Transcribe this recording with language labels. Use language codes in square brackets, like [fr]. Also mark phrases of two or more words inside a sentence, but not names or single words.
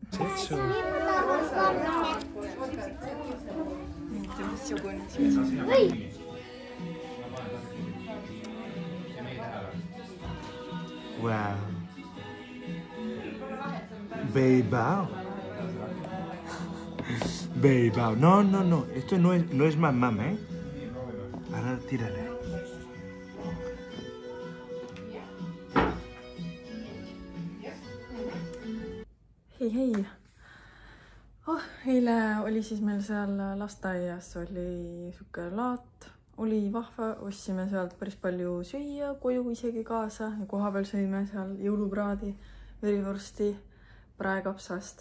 [en] Wow. Beibao. Beibao. [es] No. Esto no es mamá, ¿eh? Ahora tírale. [et] Hei. Eile oli siis meil seal lasteaias oli siuke laat, oli vahva, ostsime sealt päris palju süüa, koju isegi kaasa ja koha peal sõime seal jõulupraadi, verivorsti, praekapsast.